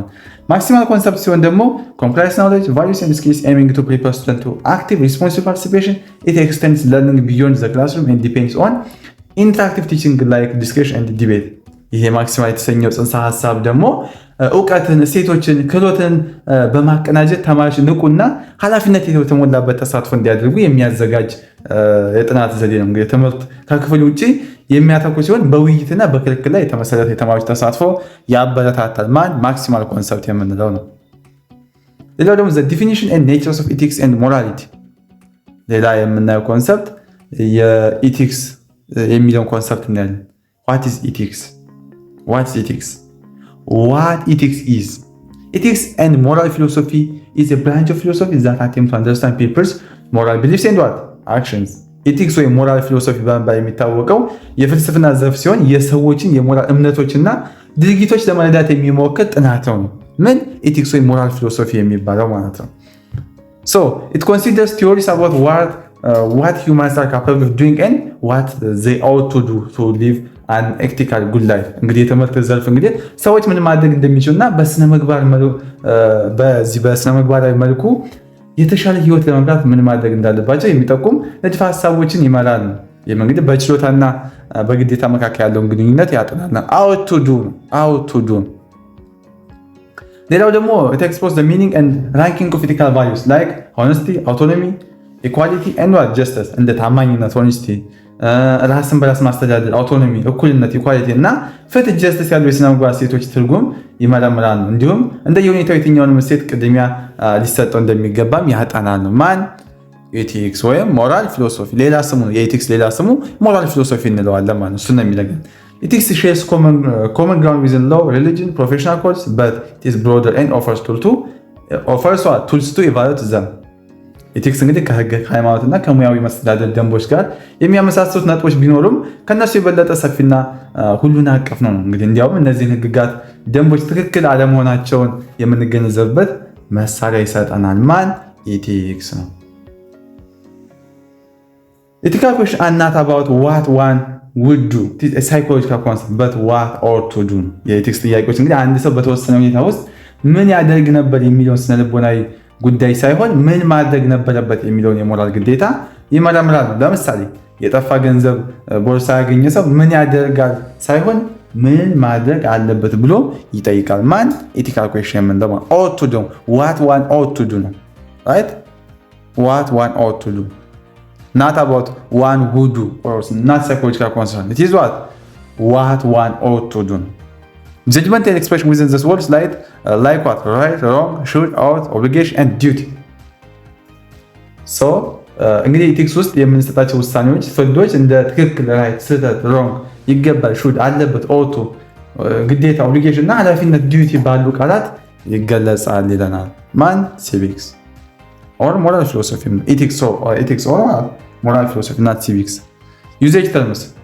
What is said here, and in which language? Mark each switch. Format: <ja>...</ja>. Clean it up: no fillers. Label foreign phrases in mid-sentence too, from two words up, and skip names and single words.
<am>ነው።</am> <en>maximal concept</en> <am>ሲሆን ደግሞ</am> <en>complex knowledge values and skills aiming to prepare student to active responsive participation it extends learning beyond the classroom and depends on interactive teaching like discussion and debate።</en> <am>ይሄ ማክሲማል የተሰኘው ጽንሰ ሀሳብ ደግሞ እውቀትን፣ እሴቶችን፣ ክህሎትን በማቀናጀት ተማሪዎች ንቁና ኃላፊነት የተሞላበት ተሳትፎ እንዲያደርጉ የሚያዘጋጅ የጥናት ዘዴ ነው። እንግዲህ ትምህርት ከክፍል ውጭ የሚያተኩር ሲሆን በውይይትና በክርክር ላይ የተመሰረተ የተማሪዎች ተሳትፎ ያበረታታል። ማን?</am> <en>maximal concept</en> <am>የምንለው ነው። ሌላው ደግሞ</am> <en>the definition and natures of ethics and morality።</en> <am>ሌላ የምናየው ኮንሰፕት የኢቲክስ የሚለውን ኮንሰፕት እናያለን።</am> <en>what is ethics? What ethics is? Ethics and moral philosophy is a branch of philosophy that attempts to understand people's moral beliefs and what? Actions. Ethics</en> <am>ወይም</am> <en>moral philosophy</en> <am>በመባል የሚታወቀው የፍልስፍና ዘርፍ ሲሆን የሰዎችን የሞራል እምነቶችና ድርጊቶች ለመረዳት የሚሞክር ጥናት ነው። ምን?</am> <en>ኢቲክስ ወይም moral philosophy</en> <am>የሚባለው ማለት ነው።</am> <en>It considers theories about what humans are capable of doing and what they ought to do to live an ethical good life.</en> <am>እንግዲህ የትምህርት ዘርፍ እንግዲህ ሰዎች ምን ማድረግ እንደሚችሉና በስነ ምግባራዊ መልኩ የተሻለ ህይወት ለመምራት ምን ማድረግ እንዳለባቸው የሚጠቁም ንድፈ ሀሳቦችን ይመራል። ይህም እንግዲህ በችሎታና በግዴታ መካከል ያለውን ግንኙነት ያጠናል።</am> <en>ought to do።</en> <am>ሌላው ደግሞ</am> <en>it exposes the meaning and ranking of ethical values like honesty, autonomy, equality and justice።</en> <am>እንደ ታማኝነት፣ honesty፣ ራስን በራስ ማስተዳደር፣ አውቶኖሚ፣ እኩልነት፣ ኢኳሊቲ እና ፍትህ ጀስቲስ ያሉ የስነ ምግባር ሴቶች ትርጉም ይመረምራል። እንዲሁም እንደየሁኔታው የትኛውንም እሴት ቅድሚያ ሊሰጠው እንደሚገባም ያጠናል። ማን? ኤቲክስ ወይም</am> <en>moral philosophy።</en> <am>ሌላ ስሙ የኤቲክስ ሌላ ስሙ</am> <en>moral philosophy</en> <am>እንለዋለን ማለት ነው። እሱ ነው የሚለገን።</am> <en>ethics shares common ground within law, religion, professional codes, but it is broader and offers tools to evaluate them.</en> <am>ኤቲክስ እንግዲህ ከህግ ከሃይማኖትና ከሙያዊ መስተዳደር ደንቦች ጋር የሚያመሳስሉት ነጥቦች ቢኖሩም ከነሱ የበለጠ ሰፊና ሁሉን አቀፍ ነው። እንግዲህ እንዲያውም እነዚህን ህግጋት፣ ደንቦች ትክክል አለመሆናቸውን የምንገነዘብበት መሳሪያ ይሰጠናል። ማን? ኤቲክስ ነው።</am> <en>Ethical questions are not about what one would do. It is a psychological concept, but what ought to do.</en> <am>የኤቲክስ ጥያቄዎች እንግዲህ አንድ ሰው በተወሰነ ሁኔታ ውስጥ ምን ያደርግ ነበር የሚለውን ስነልቦናዊ ጉዳይ ሳይሆን ምን ማድረግ ነበረበት የሚለውን የሞራል ግዴታ ይመረምራል ነው። ለምሳሌ የጠፋ ገንዘብ ቦርሳ ያገኘ ሰው ምን ያደርጋል ሳይሆን ምን ማድረግ አለበት ብሎ ይጠይቃል። ማን</am> <en>ethical question የምንለው ought to do what one ought to do ነው right what one ought to do not about one who do or not psychological concern it is what one ought to do. Judgmental expression within this words like what right wrong should ought obligation and duty.</en> <am>So እንግዲህ ኢቲክስ ውስጥ የምንሰጣቸው ውሳኔዎች ፍርዶች እንደ ትክክል ራይት ስህተት ሮንግ ይገባል ሹድ አለበት ኦቶ ግዴታ ኦብሊጌሽን እና ኃላፊነት ዲዩቲ ባሉ ቃላት ይገለጻል ይለናል። ማን</am> <en>civics or moral philosophy ethics or moral philosophy</en> <am>ኢቲክስ ኦር ሞራል ፊሎሶፊ ናት</am> <en>civics usage terms</en>